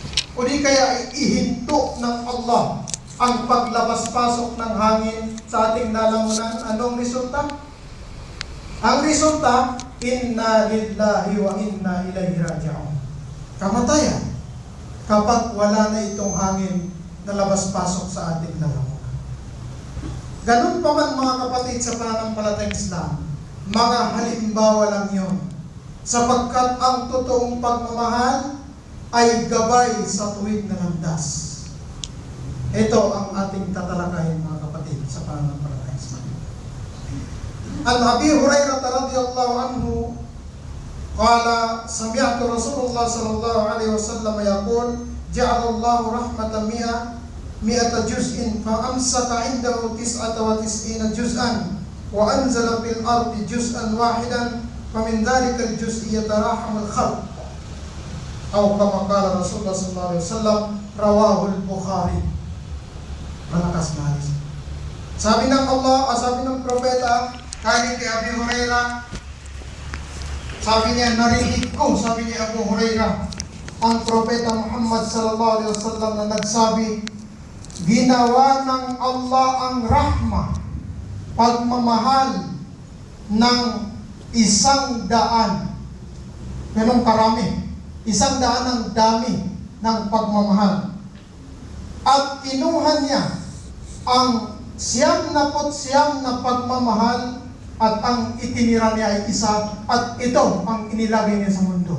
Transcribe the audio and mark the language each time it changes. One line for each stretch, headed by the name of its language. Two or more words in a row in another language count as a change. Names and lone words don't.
Filipino: o di kaya ihinto ng Allah ang paglabas-pasok ng hangin sa ating lalamunan. Anong resulta? Ang resulta,
Arabic: إنا لله وإنا إليه راجعون.
Filipino: Kamatayan kapag wala na itong hangin na labas-pasok sa ating lalamunan. Ganun pa man mga kapatid sa pananampalatayang Islam, mga halimbawa lang yun. Sapagkat ang totoong pagmamahal ay gabay sa tuwid na landas. Ito ang ating tatalakayin mga kapatid sa pananampalatayang Islam.
Arabic: عن أبي هريرة رضي الله عنه قال سمعت رسول الله صلى الله عليه وسلم يقول جعل الله رحمة مائة جزء فأمسك عنده 99 جزءا وأنزل في الأرض جزءا واحدا فمن ذلك الجزء يتراحم الخلق أو كما قال رسول الله صلى الله عليه وسلم رواه البخاري.
Filipino: Malakas na hadis. Sabi ng Allah, sabi ng propeta kay Abi Hurairah, sabi niya, narinig ko, sabi ni Abu Hurairah, ang propeta Muhammad
Arabic: صلى الله عليه وسلم
Filipino: na nagsabi, ginawa ng Allah ang rahma, pagmamahal ng 100. Ganong karami. 100 ang dami ng pagmamahal. At kinuha niya ang 99 na pagmamahal at ang itinira niya ay isa, at ito ang inilagay niya sa mundo.